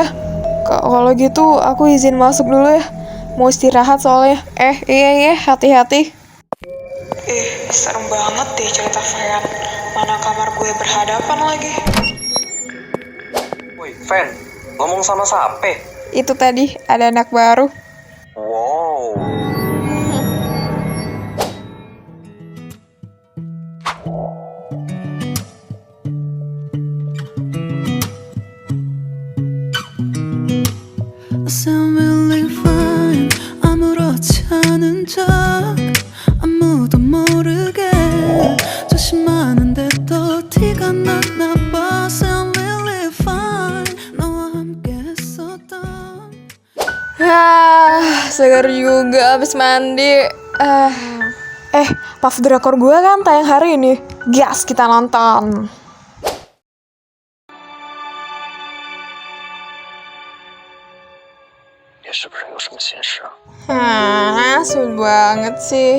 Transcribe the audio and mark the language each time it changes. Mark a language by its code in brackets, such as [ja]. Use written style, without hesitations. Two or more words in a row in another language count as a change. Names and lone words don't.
[id] Kalau gitu aku izin masuk dulu ya. Mau istirahat soalnya. Iya, hati-hati. Serem banget deh cerita Fean. Mana kamar gue berhadapan lagi. Woi, Fen, ngomong sama siapa? Itu tadi, ada anak baru. Wow. [ko] 아무렇지 않은 척 아무도 모르게 조심하는데 또 티가 났나 봐. [en] Sound really fine [ko] 너와 함께 했었던. [id] Segar juga abis mandi. Puff Drakor gue kan tayang hari ini. Gas, kita nonton. Sulit banget sih.